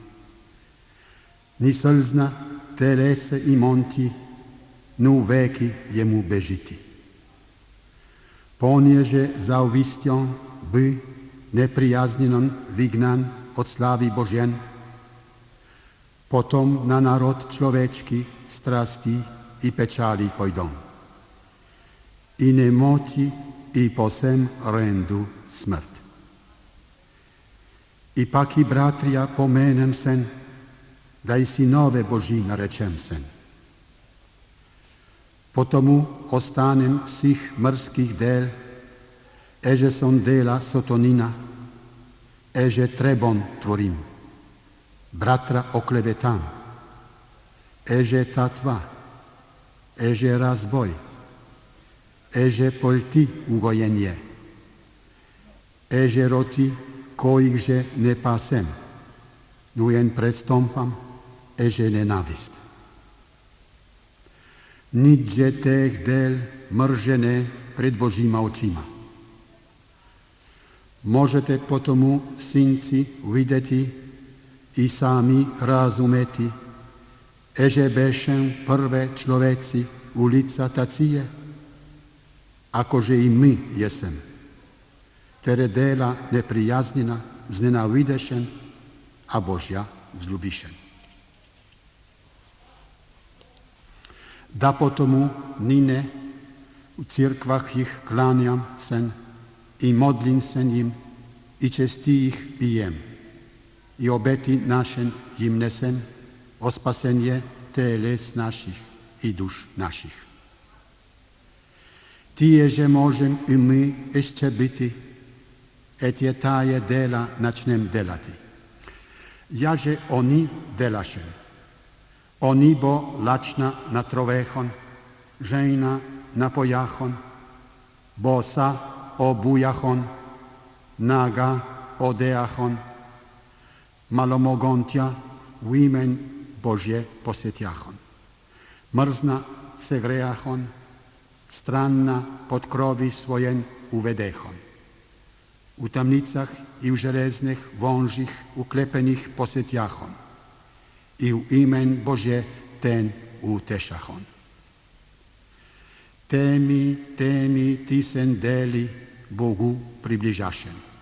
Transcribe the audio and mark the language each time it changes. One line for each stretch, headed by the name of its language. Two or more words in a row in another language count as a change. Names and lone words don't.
Slovenian: Ni slzna telese i monti, nu veki jemu bežiti. Pon je že za uvistjon by neprijazninon vignan od slavi Božjen, potom na narod človečki strasti i pečali pojdom. I nemoti i posem rendu smrt. I pak i bratrija pomenem sen, da i sinove Boží narečem sen. Potomu ostanem sih mrskih del, eže son dela sotonina, eže trebon tvorim. Bratra oklevetam, eže tatva, eže razboj, eže polti ugojenje, eže roti, kojih že ne pasem, nujen predstompam, eže nenavist. Nič že teh del mržene pred Božíma očima. Možete potom, synci, videti i sami razumeti, eže bešem prve človeci ulica tacije, akože i my jesem, tere dela neprijaznina vznenavidešen, a Božja vzljubišen. Da potom nine u cirkvah jih klanjam sen i modlim se njim i česti ih pijem. I obeti našen jim nesem o spasenje teles naših i duš naših. Tije že možem i my ještě biti, et je taje dela načnem delati. Jaže oni delašen, Oni bo lačna na trovehon, žena na pojahon, bosa obujahon, naga odeahon, malomogontja u imen Božje posjetjahon. Mrzna se grejahon, stranna pod krovi svojen uvedehon. U tamnicah i u železnih vonžih uklepenih posjetjahon. I u imen Božje ten utešahon. Temi ti sen deli Bogu približašen.